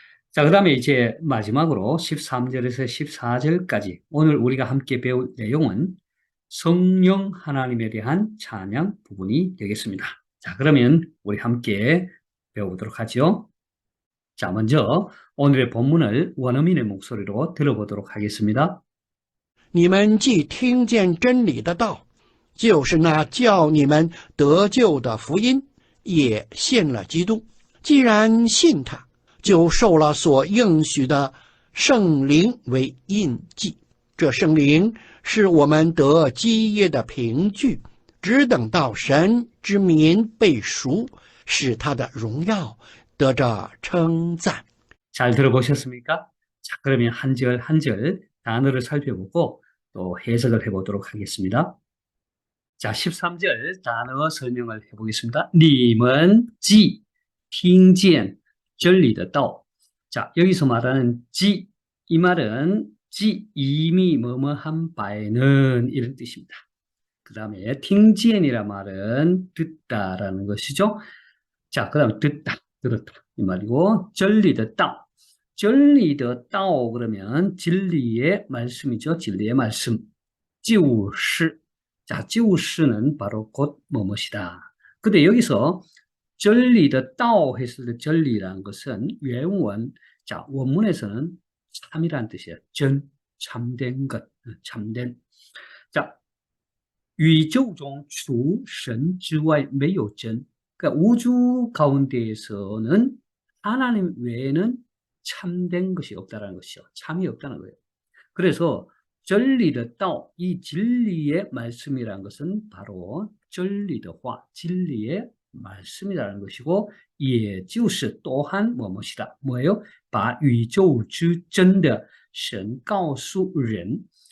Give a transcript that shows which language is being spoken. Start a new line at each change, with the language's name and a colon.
Korean: 자, 그 다음에 이제 마지막으로 13절에서 14절까지 오늘 우리가 함께 배울 내용은 성령 하나님에 대한 찬양 부분이 되겠습니다. 자, 그러면 우리 함께 배워보도록 하죠. 자, 먼저 오늘의 본문을 원어민의 목소리로 들어보도록 하겠습니다.
Chinese: 你们既听见真理的道，就是那叫你们得救的福音，也信了基督。既然信他，就受了所应许的圣灵为印记。这圣灵是我们得基业的凭据，只等到神之民被赎，使他的荣耀得着称赞。
Korean: 잘 들어보셨습니까? 자, 그러면 한 절 한 절 단어를 살펴보고 또 해석을 해보도록 하겠습니다. 자, 13절 단어 설명을 해보겠습니다.
Chinese: 你们既听见真理的道.
Korean: 자, 여기서 말하는 지, 이 말은 지 이미 뭐뭐한 바에는 이런 뜻입니다. 그 다음에 팅지엔이란 말은 듣다라는 것이죠. 자, 그 다음에 듣다, 들었다 이 말이고,
Chinese: 真理的道, 真理的道
Korean: 그러면 진리의 말씀이죠. 진리의 말씀. 就是, 자, 就是는 바로 곧 뭐뭇이다. 근데 여기서
Chinese: 真理的道
Korean: 했을 때 진리라는 것은原文, 자, 원문에서는 참이라는 뜻이에요. 전, 참된 것, 참된.
Chinese: 자, 宇宙中除神之外没有真.
Korean: 그러니까 우주 가운데에서는 하나님 외에는 참된 것이 없다는 것이죠. 참이 없다는 거예요. 그래서
Chinese: 真理的道,
Korean: 이 진리의 말씀이라는 것은 바로
Chinese: 真理的话,
Korean: 진리의 말씀이라는 것이고,
Chinese: 也就是
Korean: 또한 뭐뭇이다. 뭐예요?
Chinese: 把宇宙之真的神告诉人.